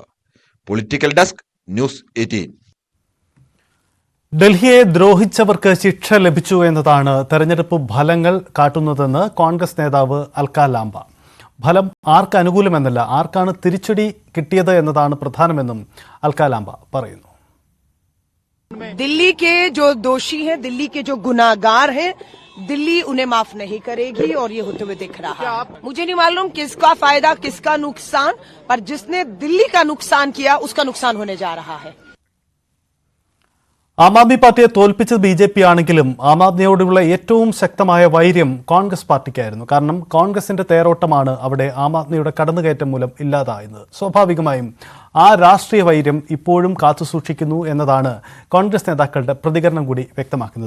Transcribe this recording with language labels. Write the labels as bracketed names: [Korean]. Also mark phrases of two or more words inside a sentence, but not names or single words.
[English] political desk, [Malayalam] ന്യൂസ് 18. ഡൽഹിയെ ദ്രോഹിച്ചവർക്ക് ശിക്ഷ ലഭിച്ചു എന്നതാണ് തെരഞ്ഞെടുപ്പ് ഫലങ്ങൾ കാട്ടുന്നതെന്ന് കോൺഗ്രസ് നേതാവ് അൽക്ക ലാംബ. ഫലം ആർക്ക് അനുകൂലമെന്നല്ല, ആർക്കാണ് തിരിച്ചടി കിട്ടിയത് എന്നതാണ് പ്രധാനമെന്നും അൽക്ക ലാംബ പറയുന്നു. [Hindi] दिल्ली के जो दोषी हैं, दिल्ली के जो गुनाहगार हैं, दिल्ली उन्हें माफ नहीं करेगी और ये होते हुए दिख रहा है. मुझे नहीं मालूम किसका फायदा किसका नुकसान, पर जिसने दिल्ली का नुकसान किया उसका नुकसान होने जा रहा है. [Malayalam] ആം ആദ്മി പാർട്ടിയെ തോൽപ്പിച്ചത് ബി.ജെ.പി. ആണെങ്കിലും ആം ആദ്മിയോടുള്ള ഏറ്റവും ശക്തമായ വൈര്യം കോൺഗ്രസ് പാർട്ടിക്കായിരുന്നു. കാരണം കോൺഗ്രസിന്റെ തേരോട്ടമാണ് അവിടെ ആം ആദ്മിയുടെ കടന്നുകയറ്റം മൂലം ഇല്ലാതായത്. സ്വാഭാവികമായും ആ രാഷ്ട്രീയ വൈര്യം ഇപ്പോഴും കാത്തുസൂക്ഷിക്കുന്നു എന്നതാണ് കോൺഗ്രസ് നേതാക്കളുടെ പ്രതികരണം കൂടി വ്യക്തമാക്കുന്നത്.